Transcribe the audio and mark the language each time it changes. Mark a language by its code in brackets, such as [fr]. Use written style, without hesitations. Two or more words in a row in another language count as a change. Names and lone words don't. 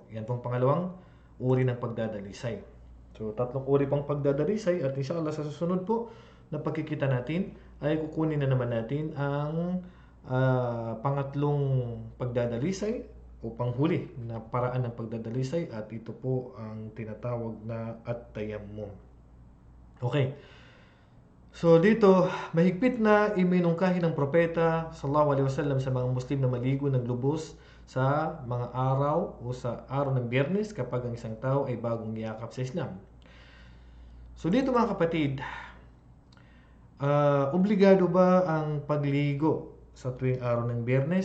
[tl] Yan pong pangalawang uri ng pagdadalisay. So, tatlong uri pang pagdadalisay at inshallah sa susunod po na pagkikita natin ay kukunin na naman natin ang pangatlong pagdadalisay o panghuli na paraan ng pagdadalisay, at ito po ang tinatawag na at-tayammum. Okay. So dito, mahigpit na iminungkahi ng propeta [ar] صلى الله عليه وسلم [tl] sa mga Muslim na maligo ng lubos sa mga araw o sa araw ng Biyernes kapag ang isang tao ay bagong yakap sa Islam. So dito mga kapatid, obligado ba ang pagligo sa tuwing araw ng Biyernes?